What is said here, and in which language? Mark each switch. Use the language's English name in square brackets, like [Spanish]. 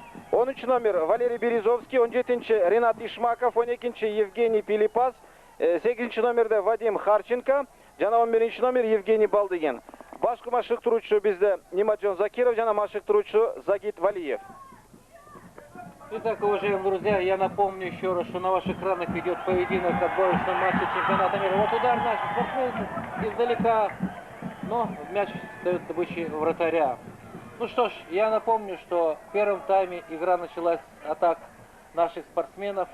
[Kyrgyz] 13 номер Валерий Березовский, 17-чи Ренат Ишмаков, 12-чи Евгений Пилипас, 8-чи номерде Вадим Харченко, жана 11-чи номер Евгений Балдыгин. Башкы машыктыруучу бизде Нимаджон Закиров, жана машыктыруучу Загит Валиев. [Russian] Итак, уважаемые друзья, я напомню еще раз, что на ваших экранах идет поединок отборочного матча чемпионата мира. Вот удар наших спортсменов издалека, но мяч остается выше вратаря. Ну что ж, я напомню, что в первом тайме игра началась с атак наших спортсменов.